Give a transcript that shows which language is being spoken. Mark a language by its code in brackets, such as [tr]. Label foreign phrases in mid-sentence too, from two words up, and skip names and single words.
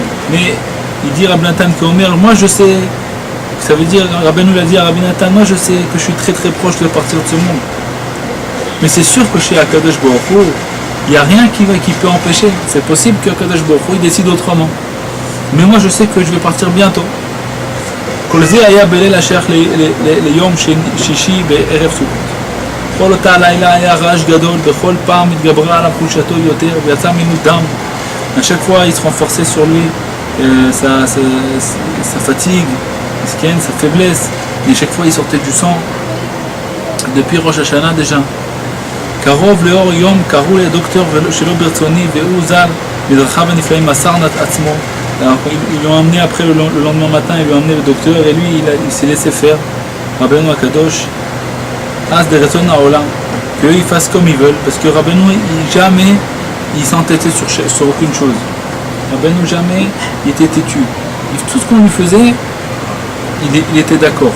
[fr] Mais il dit Rabbi Nathan qu'Omer, moi je sais, ça veut dire, Rabbeinu l'a dit à Rabbi Nathan, moi je sais que je suis très très proche de partir de ce monde. Mais c'est sûr que chez [he] הקדוש ברוך הוא, [fr] il n'y a rien qui peut empêcher. C'est possible qu' [he] הקדוש ברוך הוא [fr] décide autrement. Mais moi je sais que je vais partir bientôt. [he] כל זה היה בליל אשר ליום שישי בערב סוכות. כל אותה הלילה היה רעש גדול, בכל פעם התגברה עליו חולשתו יותר ויצא ממנו דם. [fr] À chaque fois il se renforçait sur lui sa fatigue, sa faiblesse, et chaque fois il sortait du sang. depuis Rosh Hashanah déjà. [he] קרוב לאור יום קראו לדוקטור שלא ברצוני והוא ז"ל מדרכיו הנפלאים מסר עצמו [fr] Alors, ils l'ont emmené après le lendemain matin, ils lui ont emmené le docteur et lui il s'est laissé faire. [he] רבנו הקדוש, [fr] As de Raison Haolam, qu'ils fassent comme ils veulent, parce que Rabbeinu jamais il s'entêtait sur aucune chose. Rabbeinu jamais il était têtu. Tout ce qu'on lui faisait, il était d'accord.